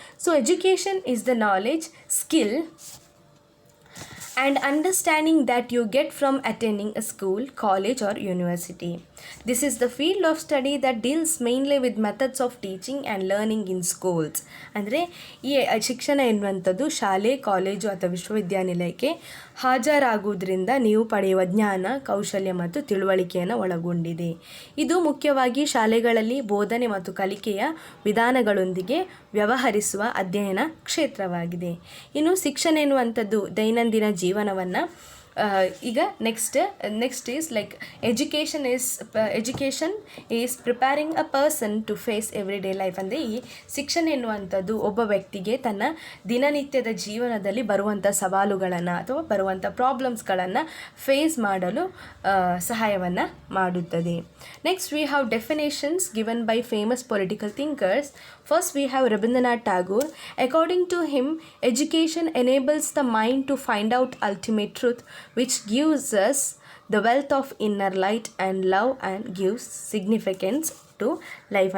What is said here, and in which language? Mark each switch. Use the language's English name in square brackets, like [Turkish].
[English] So education is the knowledge, skill and understanding that you get from attending a school, college or university. This is the field of study that deals mainly with methods of teaching and learning in schools. [Kannada] ಅಂದರೆ ಈ ಶಿಕ್ಷಣ ಎನ್ನುವಂಥದ್ದು ಶಾಲೆ, college ಅಥವಾ ವಿಶ್ವವಿದ್ಯಾನಿಲಯಕ್ಕೆ ಹಾಜರಾಗುವುದರಿಂದ ನೀವು ಪಡೆಯುವ ಜ್ಞಾನ, ಕೌಶಲ್ಯ ಮತ್ತು ತಿಳುವಳಿಕೆಯನ್ನು ಒಳಗೊಂಡಿದೆ. ಇದು ಮುಖ್ಯವಾಗಿ ಶಾಲೆಗಳಲ್ಲಿ ಬೋಧನೆ ಮತ್ತು ಕಲಿಕೆಯ ವಿಧಾನಗಳೊಂದಿಗೆ ವ್ಯವಹರಿಸುವ ಅಧ್ಯಯನ ಕ್ಷೇತ್ರವಾಗಿದೆ. ಇನ್ನು ಶಿಕ್ಷಣ ಎನ್ನುವಂಥದ್ದು ದೈನಂದಿನ ಜೀವನವನ್ನು ಈಗ [English] Next is like education is preparing a person to face every day life. [Kannada] ಅಂದರೆ ಈ ಶಿಕ್ಷಣ ಎನ್ನುವಂಥದ್ದು ಒಬ್ಬ ವ್ಯಕ್ತಿಗೆ ತನ್ನ ದಿನನಿತ್ಯದ ಜೀವನದಲ್ಲಿ ಬರುವಂಥ ಸವಾಲುಗಳನ್ನು ಅಥವಾ ಬರುವಂಥ ಪ್ರಾಬ್ಲಮ್ಸ್ಗಳನ್ನು ಫೇಸ್ ಮಾಡಲು ಸಹಾಯವನ್ನು ಮಾಡುತ್ತದೆ. [English] Next we have definitions given by famous political thinkers. First we have Rabindranath Tagore. According to him, education enables the mind to find out ultimate truth, which gives us the wealth of inner light and love and gives significance to life.